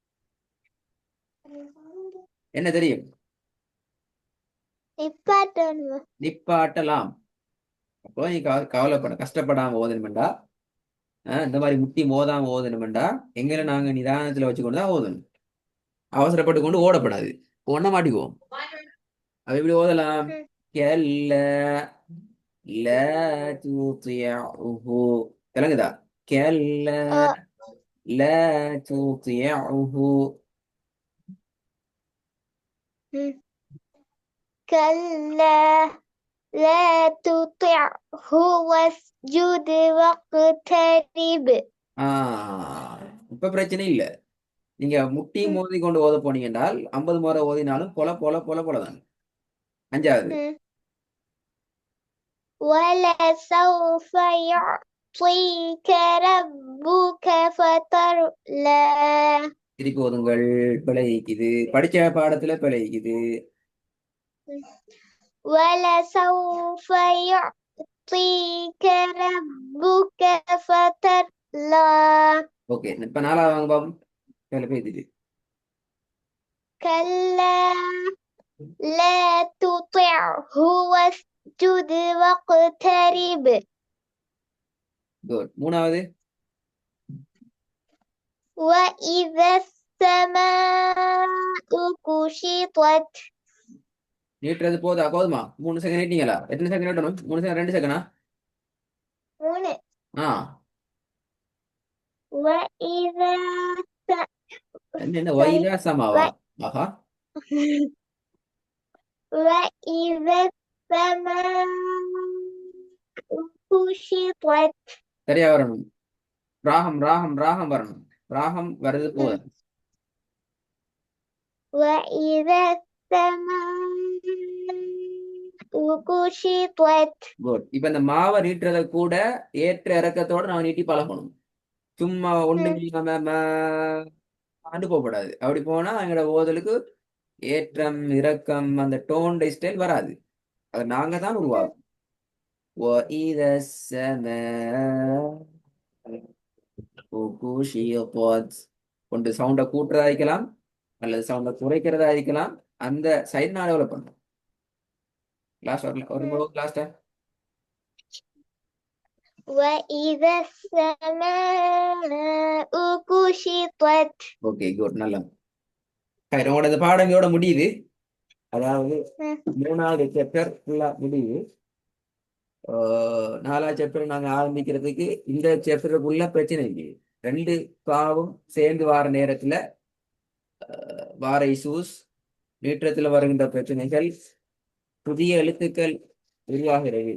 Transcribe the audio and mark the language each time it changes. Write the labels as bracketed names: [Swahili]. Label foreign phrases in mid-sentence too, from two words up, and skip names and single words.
[Tamil] என்ன தெரியும் நிப்பாட்டலாம் அப்போ நீ கவலைப்பட கஷ்டப்படாம ஓதணுமெண்டா இந்த மாதிரி முட்டி மோதாம ஓதணுமெண்டா எங்களை நாங்க நிதானத்துல வச்சுக்கொண்டு தான் ஓதணும் அவசரப்பட்டு கொண்டு ஓடப்படாது ஒன்ன மாட்டிக்குவோம் அது எப்படி ஓதலாம் விளங்குதா [Arabic] كلا لا تطعه واسجد واقترب [Tamil] இப்ப பிரச்சனை இல்ல நீங்க முட்டி மோதி கொண்டு ஓத போனீங்க என்றால் 50 முறை ஓதினாலும் போல போல போல போலதான் அஞ்சாவது [Arabic] وَلَسَوْفَ يُعْطِيكَ رَبُّكَ فَتَرْضَى [Tamil] திருப்பி ஓதுங்கள் பிழைக்குது படிச்ச பாடத்துல பிழைக்குது [Arabic] وَلَسَوْفَ يُعْطِيكَ رَبُّكَ فَتَرْضَى [Tamil] ஓகே இப்ப நாலாவது வாங்க பாப்போம் பேசுது [Arabic] كَلَّا لَا تُطِعْهُ وَاسْجُدْ وَاقْتَرِب [Tamil] குட் மூணாவது [Arabic] وَإِذَا السَّمَاءُ كُشِطَتْ [Tamil] நீட்டுறது போதுமா 3 செகண்ட் நீட்டீங்களா எத்தனை செகண்ட் நீட்டணும் 3 செகண்ட் 2 செகண்டா [Arabic] 3 وَإِذا [Tamil] என்ன வைதா சமாவா ஆஹா [Arabic] وَإِذا السَّمَاءُ كُشِطَتْ [Tamil] சரியா வரணும் ராகம் வரணும் ராகம் வருது போதும் [Arabic] وَإِذا السَّمَاءُ كُشِطَتْ [Tamil] குட் இப்ப இந்த மாவை நீட்டுறத கூட ஏற்ற இறக்கத்தோட நான் நீட்டி பழகணும் சும்மா ஒண்ணும் இல்லாம ஆண்டு போகக்கூடாது. அப்படி போனா எங்களோட ஓதலுக்கு ஏற்றம் இறக்கம் அந்த [English] tone style [Tamil] வராது. அதை நாங்க தான் உருவாக்கும். [Arabic] وَإِذَا السَّمَاءُ كُشِطَتْ [Tamil] கொண்டு சவுண்டை கூட்டுறதா இருக்கலாம் அல்லது சவுண்டை குறைக்கிறதா இருக்கலாம். அந்த சைடு நான் டெவலப் பண்ணுறேன். கிளாஸ் ஒரு முழு கிளாஸ். [Arabic] وإذا السماء كشطت. [English] okay good, [Tamil] நல்லா. சரி, உங்களோட இந்த பாடம் இதோட முடியுது. அதாவது 3வது சாப்டர் ஃபுல்லா முடியுது. 4வது சாப்டர் நாங்க ஆரம்பிக்கிறதுக்கு இந்த சாப்டருக்குள்ள பிரச்சனை இல்லை. 2 பாவும் சேர்ந்து வார நேரத்துல வார இசூஸ், நீற்றத்துல வருகின்ற பிரச்சனைகள், புதிய எழுத்துக்கள் உருவாகிறது.